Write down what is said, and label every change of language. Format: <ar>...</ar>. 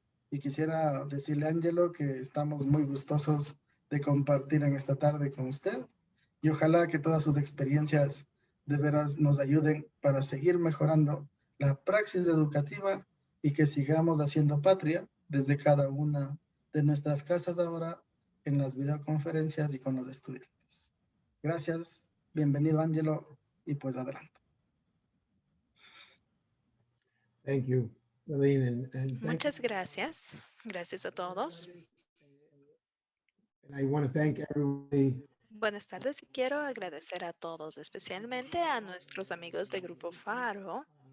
<es>Y quisiera decirle a Angelo que estamos muy gustosos de compartir en esta tarde con usted y ojalá que todas sus experiencias de veras nos ayuden para seguir mejorando la praxis educativa y que sigamos haciendo patria desde cada una de nuestras casas ahora en las videoconferencias y con los estudiantes. Gracias, bienvenido Angelo y pues adelante.</es> <en>Thank you, Lillian, and thank you.</en> <es>Muchas gracias. Gracias a todos.</es> <en>And I want to thank everybody.</en> <es>Buenas tardes y quiero agradecer a todos, especialmente a nuestros amigos de Grupo Faro.</es>